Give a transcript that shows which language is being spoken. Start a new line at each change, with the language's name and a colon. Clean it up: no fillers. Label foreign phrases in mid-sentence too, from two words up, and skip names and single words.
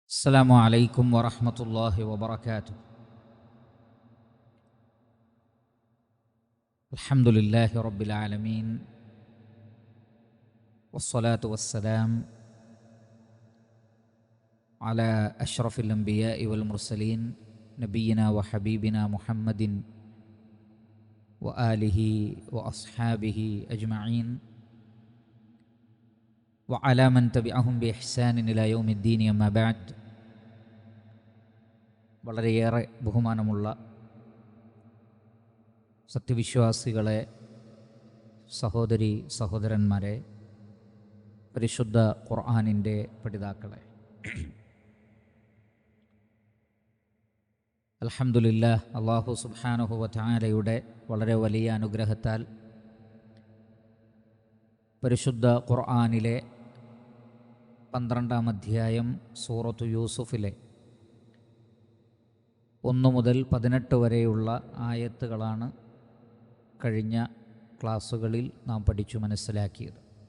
Arabic: السلام عليكم ورحمة الله وبركاته. الحمد لله رب العالمين، والصلاة والسلام على أشرف الأنبياء والمرسلين نبينا وحبيبنا محمد وآله وأصحابه أجمعين وعلى من تبعهم بإحسان إلى يوم الدين. أما بعد.
Malayalam: വളരെയേറെ ബഹുമാനമുള്ള സത്യവിശ്വാസികളെ, സഹോദരി സഹോദരന്മാരെ, പരിശുദ്ധ ഖുർആനിൻ്റെ പഠിതാക്കളെ, അൽഹംദുലില്ലാഹ്, അല്ലാഹു
Arabic: سبحانه وتعالى
Malayalam: വളരെ വലിയ അനുഗ്രഹത്താൽ പരിശുദ്ധ ഖുർആനിലെ 12-ാം അധ്യായം സൂറത്തു യൂസുഫിലെ 1 മുതൽ 18 വരെയുള്ള ആയത്തുകളാണ് കഴിഞ്ഞ ക്ലാസ്സുകളിൽ നാം പഠിച്ചു മനസ്സിലാക്കിയത്.